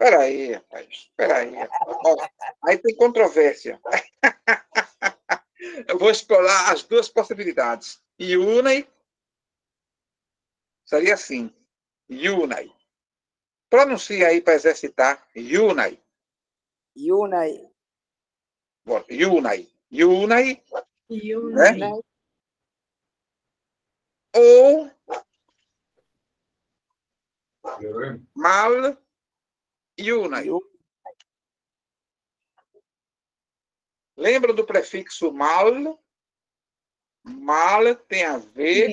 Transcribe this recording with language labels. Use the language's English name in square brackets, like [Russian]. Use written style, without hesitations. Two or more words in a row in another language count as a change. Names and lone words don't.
[Portuguese] Espera aí, rapaz. Espera aí. Ó, aí tem controvérsia. Eu vou explorar as duas possibilidades. Iunai seria assim. Iunai. Pronuncia aí para exercitar. Iunai. Yunai. Iunai. Iunai. Yunai. Né? Ou mal Iunai. Lembra do prefixo mal? Mal tem a ver